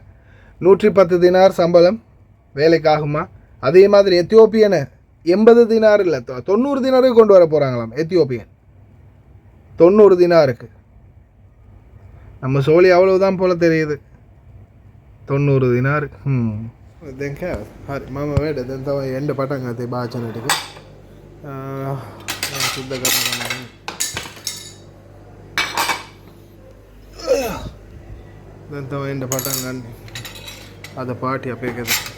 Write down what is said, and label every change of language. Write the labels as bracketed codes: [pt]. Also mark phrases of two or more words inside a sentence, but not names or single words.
[ta] 110 தினார் சம்பளம் வேலைக்காகுமா? அதே மாதிரி எத்தியோப்பியனை 80 தினார் இல்லை 90 தினாருக்கு கொண்டு வர போகிறாங்களாம். எத்தியோப்பியன் 90 தினாருக்கு. நம்ம சோழி அவ்வளவுதான் போல் தெரியுது. 90 தினார். [si] දැන් කෑව. හරි මම වැඩ දැන් තමයි එන්න පටන් ගත්තේ භාජන ටික. සුද්ධ කරනවා. දැන් තමයි එන්න පටන් ගන්න. අද පාටි අපේ ගෙදර.